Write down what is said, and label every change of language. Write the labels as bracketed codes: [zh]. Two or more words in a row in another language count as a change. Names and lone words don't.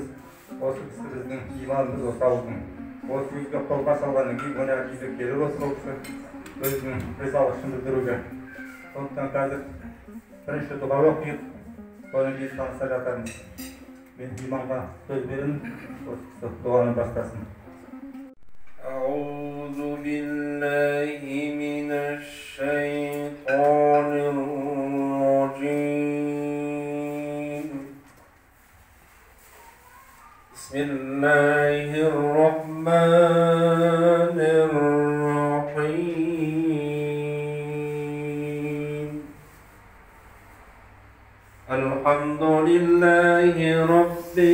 [kk] Осы кісі біздің имамымыз осы ауылдың. Осы кісіге қолға салғаннан кейін мына үйге келіп отыр ол кісі өзінің ризалығын білдіруге. Сондықтан қазір бірінші дұға оқиық, содан кейін таныса жатармыз. Мен имамға сөз беремін, осы кісі дұғаны бастасын. [ar] أعوذ بالله من الشيطان الرجيم بسم الله الرحمن الرحيم الحمد لله رب